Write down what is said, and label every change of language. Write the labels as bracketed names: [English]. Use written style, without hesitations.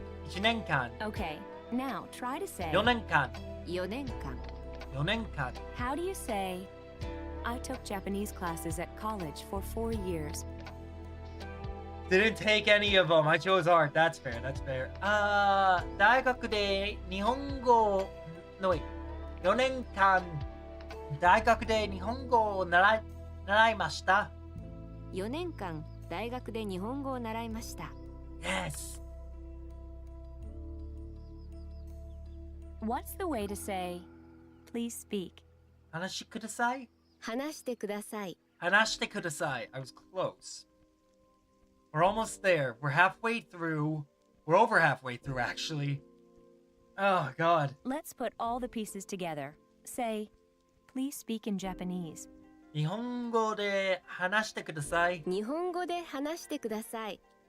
[Japanese] 1年間 [English] Okay, now try to say [Japanese] 4年間 4年間 4年間 [English] how do you say, I took Japanese classes at college for 4 years. Didn't take any of them. I chose art. That's fair. That's fair. [Japanese] 大学で日本語の4年間大学で日本語を習いました。 4年間大学で日本語を習いました。 [English] Yes. What's the way to say, please speak? [Japanese] 話してください。話してください。話してください. [English] I was close. [Japanese] We're almost there. [English] We're halfway through. We're over halfway through, actually. Oh, God. Let's put all the pieces together. Say, please speak in Japanese. [Japanese] 日本語で話してください。日本語で話してください。